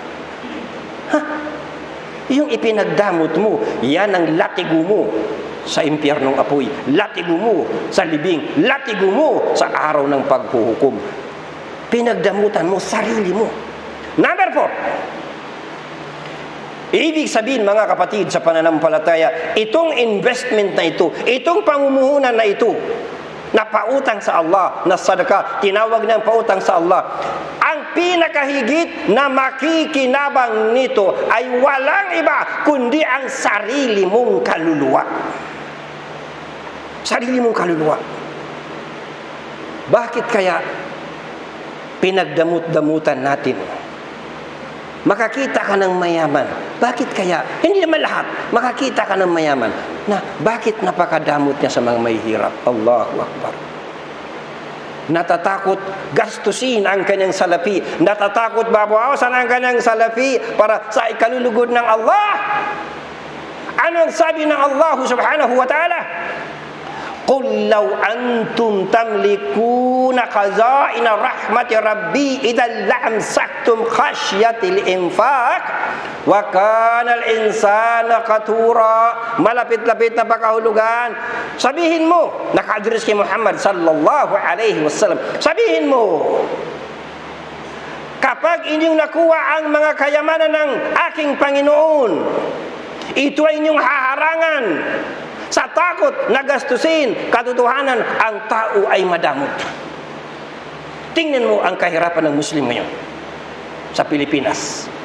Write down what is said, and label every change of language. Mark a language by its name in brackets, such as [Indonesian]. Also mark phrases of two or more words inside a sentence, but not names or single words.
[Filipino] Yung ipinagdamot mo, yan ang latigo mo sa impyernong apoy, latigo mo sa libing, latigo mo sa araw ng paghuhukom. Pinagdamutan mo sarili mo. Number 4, ibig sabihin mga kapatid sa pananampalataya, itong investment na ito, itong pamumuhunan na ito, na pautang sa Allah, na sadaka, tinawag ng pautang sa Allah, ang pinakahigit na makikinabang nito ay walang iba kundi ang sarili mong kaluluwa. Sarili mong kaluluwa. Bakit kaya pinagdamut-damutan natin? Makakita ka ng mayaman. Bakit kaya? Hindi naman lahat. Makakita ka ng mayaman. Na bakit napakadamot niya sa mga mahihirap? [Arabic] الله أكبر. [Filipino] Natatakot gastusin ang kanyang salapi. Natatakot babawasan ang kanyang salapi para sa ikalulugod ng Allah. Ano ang sabi ng Allah [Arabic] سبحانه وتعالى? قُلْ لَوْ أَنْتُمْ تَمْلِكُونَ خَزَائِنَ رَحْمَةِ رَبِّي إِذًا لَأَمْسَكْتُمْ خَشْيَةَ الْإِنْفَاقِ وَكَانَ الْإِنْسَانُ قَتُورًا. [Filipino] Malapit-lapit na pakahulugan. Sabihin mo, naka-address kay Muhammad [Arabic] صلى الله عليه وسلم. [Filipino] Sabihin mo, kapag inyong nakuha ang mga kayamanan ng aking Panginoon, ito ay inyong haharangan sa takot na gastusin katotohanan, ang tao ay madamot. Tingnan mo ang kahirapan ng Muslim ngayon sa Pilipinas.